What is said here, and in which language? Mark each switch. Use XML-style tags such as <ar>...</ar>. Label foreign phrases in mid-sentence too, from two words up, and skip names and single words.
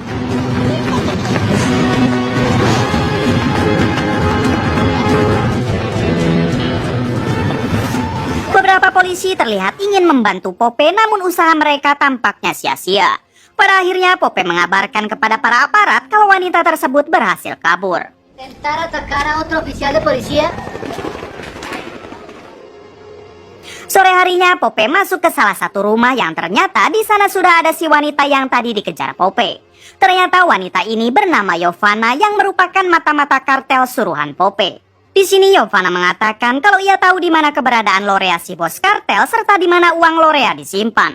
<id>Beberapa polisi terlihat ingin membantu Pope, namun usaha mereka tampaknya sia-sia. Pada akhirnya Pope mengabarkan kepada para aparat kalau wanita tersebut berhasil kabur.</id> <es>Intentar atacar a otro oficial de policía.</es> <id>Sore harinya Pope masuk ke salah satu rumah yang ternyata di sana sudah ada si wanita yang tadi dikejar Pope. Ternyata wanita ini bernama Yovana yang merupakan mata-mata kartel suruhan Pope. Di sini Yovana mengatakan kalau ia tahu di mana keberadaan Lorea si bos kartel serta di mana uang Lorea disimpan.</id>